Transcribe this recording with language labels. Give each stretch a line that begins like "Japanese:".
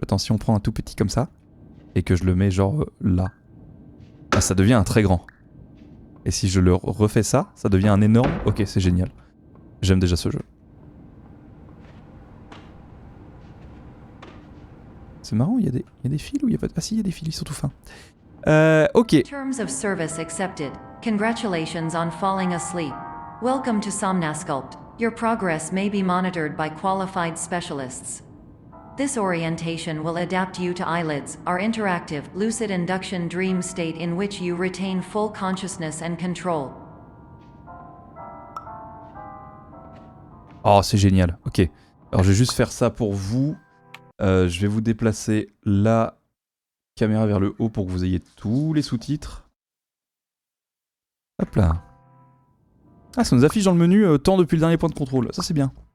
French: Attends, si on prend un tout petit comme ça, et que je le mets genre là, ah, ça devient un très grand. Et si je le refais ça, ça devient un énorme. Ok, c'est génial. J'aime déjà ce jeu. C'est marrant, il y a des fils ou il y a pas de... Ah si, il y a des fils, ils sont tout fins. Ok.
English: Terms of service accepted. Congratulations on falling asleep. Welcome to Somnosculpt. Your progress may be monitored by qualified specialists. This orientation will adapt you to eyelids, our interactive, lucid induction dream state in which you retain full consciousness and control.
French: Oh, c'est génial. Ok. Alors, je vais juste faire ça pour vous. Je vais vous déplacer la caméra vers le haut pour que vous ayez tous les sous-titres. Hop là. Ah, ça nous affiche dans le menu temps depuis le dernier point de contrôle. Ça, c'est bien.